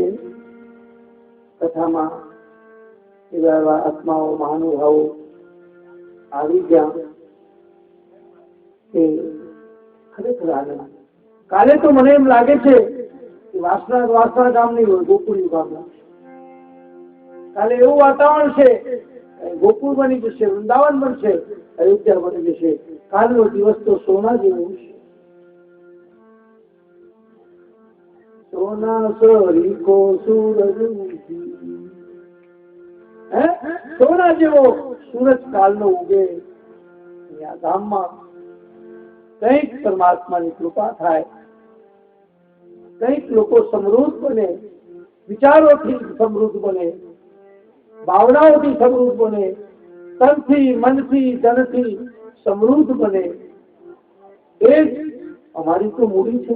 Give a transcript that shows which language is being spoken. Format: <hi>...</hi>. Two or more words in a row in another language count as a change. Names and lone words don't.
<gu>કથામાં એવા આત્માઓ મહાનુભાવો આવી ગયા કે ખરેખર આનંદ. કાલે તો મને એમ લાગે છે કે વાસણા ગામ નહીં હોય, ગોકુળિયું ગામ લાગશે. કાલે એવું વાતાવરણ છે, ગોકુળ બની જશે, વૃંદાવન બનશે, અયોધ્યા બની જશે. કાલનો દિવસ તો સોના જેવું છે. સોના સોરી કો સૂરજ સોના જેવો સૂરજ કાલ નો ઉગે ગામ મેં કંઈક પરમાત્માની કૃપા થાય, કંઈક લોકો સમૃદ્ધ બને, વિચારોથી સમૃદ્ધ બને, ભાવનાઓથી સમૃદ્ધ બને, તનથી, મનથી, ધનથી સમૃદ્ધ બને. એ જ અમારી તો મૂડી છે.</gu>